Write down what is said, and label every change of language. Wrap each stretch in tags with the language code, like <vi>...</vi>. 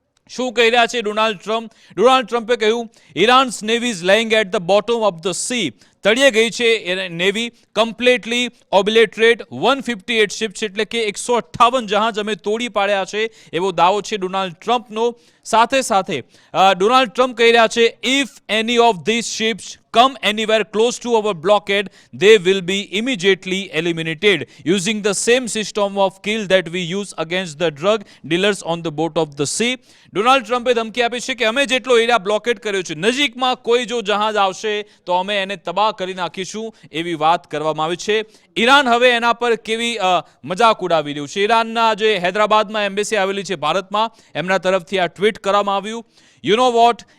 <gu>શું કહી રહ્યા છે ડોનાલ્ડ ટ્રમ્પ? ડોનાલ્ડ ટ્રમ્પે કહ્યું</gu> <en>Iran's navy is laying at the bottom of the sea.</en> <gu>તળિયે ગઈ છે નેવી,</gu> <en>completely obliterate 158 ships,</en> <gu>એટલે કે 158 જહાજ અમે તોડી પાડ્યા છે, એવો દાવો છે ડોનાલ્ડ ટ્રમ્પનો. સાથે સાથે ડોનાલ્ડ ટ્રમ્પ કહી રહ્યા છે,</gu> <en>If any of these ships come anywhere close to our blockade, they will be immediately eliminated using the same system of kill that we use against the drug dealers on the boat of the sea.</en> <gu>Donald ટ્રમ્પે ધમકી આપી છે કે અમે જેટલો area બ્લોકેડ કર્યો છે, નજીકમાં કોઈ જો જહાજ આવશે તો અમે એને તબાહ કરી નાખીશું, એવી વાત કરવામાં આવી છે. ઈરાન હવે એના પર કેવી મજાક ઉડાવી રહ્યું છે. ઈરાનના જે હૈદરાબાદમાં એમ્બેસી આવેલી છે ભારતમાં, એમના તરફથી આ ટ્વીટ કરવામાં આવ્યું.</gu> <en>You know what?</en>